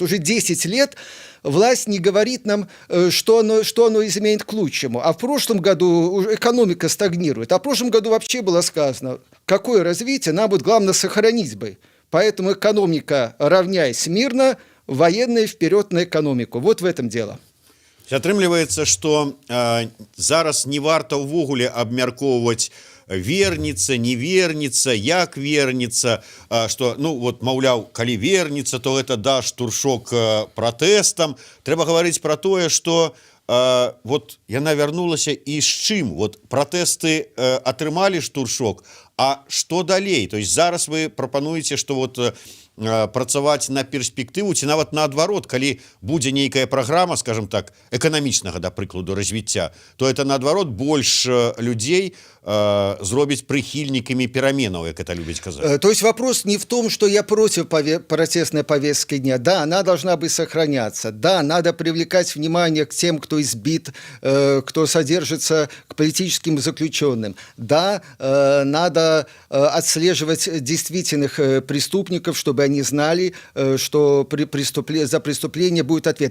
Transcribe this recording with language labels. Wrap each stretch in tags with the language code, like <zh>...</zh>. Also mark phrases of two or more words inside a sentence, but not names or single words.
<ru>Уже 10 лет власть не говорит нам, что оно изменит к лучшему. А в прошлом году экономика стагнирует. А в прошлом году вообще было сказано, какое развитие, нам вот главное сохранить бы. Поэтому экономика равняясь мирно, военная вперед на экономику. Вот в этом дело.</ru> <be>Атрымліваецца, што зараз не варта ўвогуле абмяркоўваць</be> <ru>вернется, не вернется,</ru> <be>як</be> <ru>вернется, что,</ru> <be>маўляў, калі</be> <ru>вернется, то это</ru> <be>да штуршок пратэстам. Трэба гаварыць пра тое, што яна вярнулася і з чым? Пратэсты атрымалі штуршок, а што далей?</be> <ru>То есть</ru> <be>зараз вы прапануеце, што працаваць на перспектыву ці нават наадварот, калі будзе нейкая праграма, скажем так, эканамічнага, да прыкладу, развіцця,</be> <ru>то это</ru> <be>наадварот больш людзей зробіць прыхільнікамі пераменаў, як это любіць казаць.</be> <ru>То есть вопрос не в том, что я против протестной повестки дня. Да, она должна быть сохраняться. Да, надо привлекать внимание к тем, кто избит, кто содержится, к политическим заключенным. Да, надо отслеживать действительных преступников, чтобы они знали, что за преступление будет ответ.</ru>